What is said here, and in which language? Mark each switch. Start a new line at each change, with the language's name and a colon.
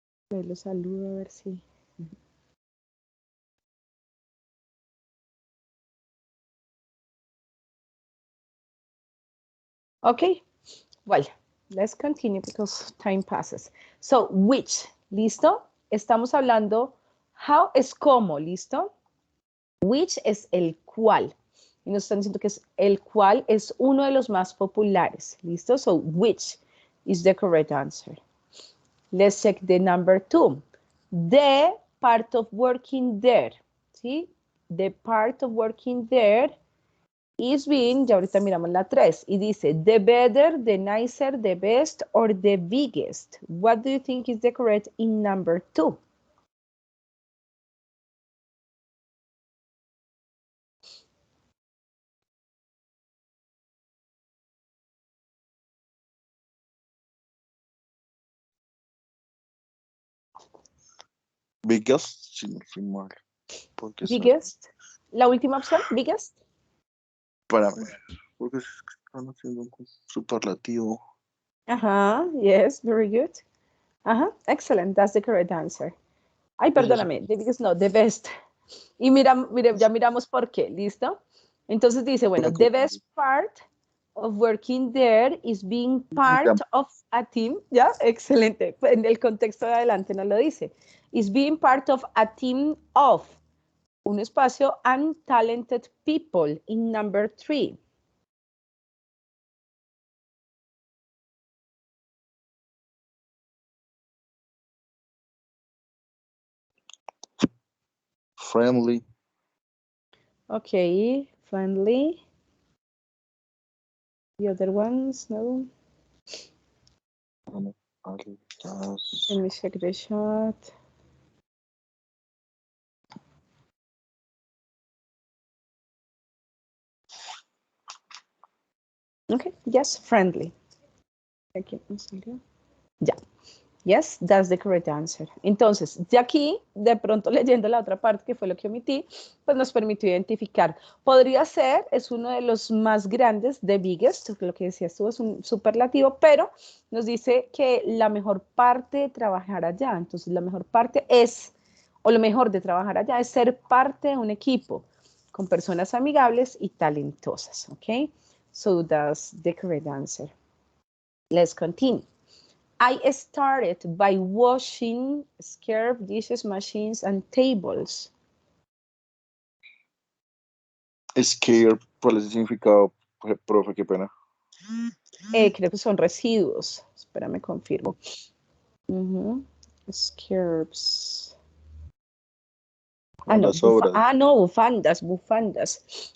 Spanish: Lo saludo a ver si.
English: Okay, well, let's continue because time passes. So, which,
Spanish: ¿listo? Estamos hablando, how es como, ¿listo?
English: Which
Spanish: es el cual. Y nos están diciendo que es el cual es uno de los más populares, ¿listo?
English: So, which is the correct answer. Let's check the number 2. The part of working there,
Spanish: ¿sí?
English: The part of working there is being,
Spanish: ya ahorita miramos la 3, y dice,
English: the better, the nicer, the best, or the biggest. What do you think is the correct in number 2?
Spanish: Biggest, sin mal. Biggest. La última opción, biggest. Para ver, porque están haciendo un superlativo.
English: Yes, very good. Excellent, that's the correct answer.
Spanish: Ay, perdóname,
English: the biggest no, the best.
Spanish: Y ya miramos por qué, ¿listo? Entonces dice, bueno,
English: the best part of working there is being part of a team.
Spanish: ¿Ya? Excelente. En el contexto de adelante no lo dice.
English: Is being part of a team of
Spanish: un espacio
English: and talented people in number 3. Friendly. Okay, friendly. The other ones, no? Let me check the chat. Okay, yes, friendly.
Spanish: Aquí me salió. Ya.
English: Yes, that's the correct answer.
Spanish: Entonces, de aquí, de pronto leyendo la otra parte, que fue lo que omití, pues nos permitió identificar. Podría ser, es uno de los más grandes,
English: the biggest,
Spanish: lo que decías tú, es un superlativo, pero nos dice que la mejor parte de trabajar allá, entonces la mejor parte es, o lo mejor de trabajar allá es ser parte de un equipo con personas amigables y talentosas, ¿ok?
English: So that's the correct answer. Let's continue. I started by washing scarf, dishes, machines, and tables.
Spanish: Scare, ¿cuál es el significado, profe? Qué pena. Creo que son residuos. Espérame, confirmo. Scarves. Ah, no, no, bufandas, bufandas.